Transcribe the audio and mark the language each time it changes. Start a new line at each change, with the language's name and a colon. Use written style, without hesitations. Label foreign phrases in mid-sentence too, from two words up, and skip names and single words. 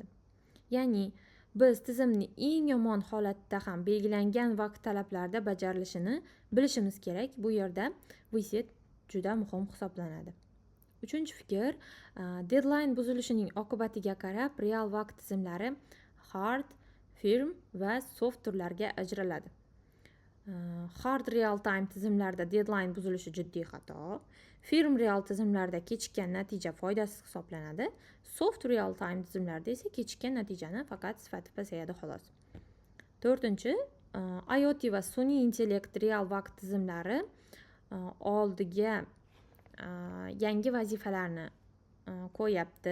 Uzbek: Ya'ni biz tizimni eng yomon holatda ham belgilangan vaqt talablarida bajarilishini bilishimiz kerak. Bu yerda reset juda muhim hisoblanadi. Uchinchi fikr, deadline buzilishining oqibatiga qarab real vaqt tizimlari
English: hard, firm
Uzbek: va soft turlarga ajraladi.
English: Hard real time
Uzbek: tizimlarda deadline buzilishi jiddiy xato.
English: Firm real
Uzbek: tizimlarda kechikkan natija foydasiz hisoblanadi.
English: Soft real time
Uzbek: tizimlarda esa kechikkan natijani faqat sifati pasayadi xolos. To'rtinchi, IoT va sun'iy intellekt real vaqt tizimlari oldiga yangi vazifalarni qo'yapti.